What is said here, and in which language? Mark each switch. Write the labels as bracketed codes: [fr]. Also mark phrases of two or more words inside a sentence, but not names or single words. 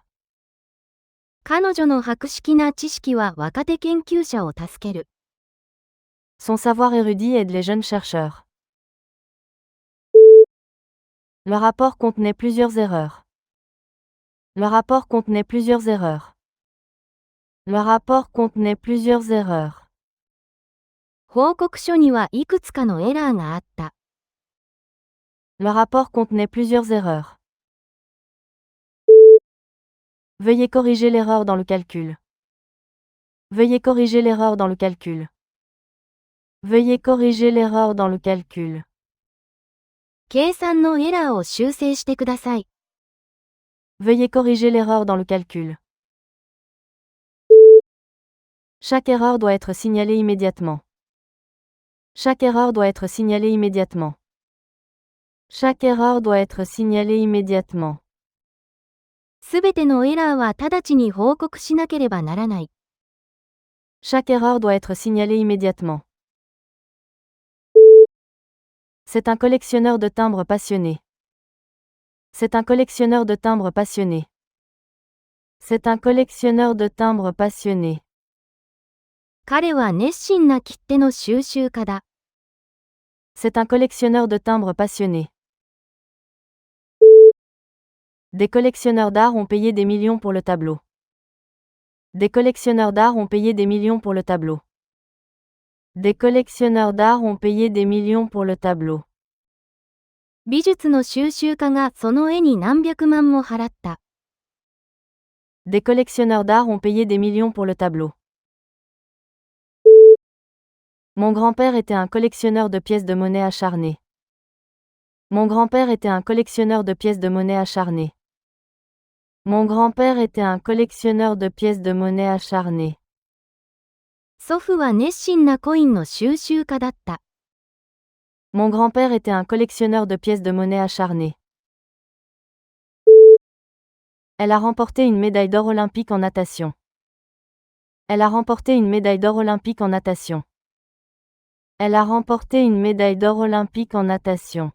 [ja] 彼女の博識な知識は若手研究者を助ける。 [fr] Son savoir érudit aide les jeunes chercheurs. Le rapport contenait plusieurs erreurs. Le rapport contenait plusieurs erreurs. Le rapport contenait plusieurs erreurs. [ja] 報告書にはいくつかのエラーがあった。 [fr] Le rapport contenait plusieurs erreurs. Veuillez corriger l'erreur dans le calcul. Veuillez corriger l'erreur dans le calcul. Veuillez corriger l'erreur dans le calcul. [ja] 計算のエラーを修正してください。 [fr] Veuillez corriger l'erreur dans le calcul. Chaque erreur doit être signalée immédiatement. Chaque erreur doit être signalée immédiatement. Chaque erreur doit être signalée immédiatement. [ja] すべてのエラーは直ちに報告しなければならない。 [fr] Chaque erreur doit être signalée immédiatement. C'est un collectionneur de timbres passionné. C'est un collectionneur de timbres passionné. C'est un collectionneur de timbres passionné. [ja] 彼は熱心な切手の収集家だ。 [fr] C'est un collectionneur de timbres passionné. Des collectionneurs d'art ont payé des millions pour le tableau. Des collectionneurs d'art ont payé des millions pour le tableau. Des collectionneurs d'art ont payé des millions pour le tableau. [ja] 美術の収集家がその絵に何百万も払った。 [fr] Des collectionneurs d'art ont payé des millions pour le tableau. Mon grand-père était un collectionneur de pièces de monnaie acharné. Mon grand-père était un collectionneur de pièces de monnaie acharné. Mon grand-père était un collectionneur de pièces de monnaie acharné. [ja] 祖父は熱心なコインの収集家だった。 [fr] Mon grand-père était un collectionneur de pièces de monnaie acharné. Elle a remporté une médaille d'or olympique en natation. Elle a remporté une médaille d'or olympique en natation. Elle a remporté une médaille d'or olympique en natation.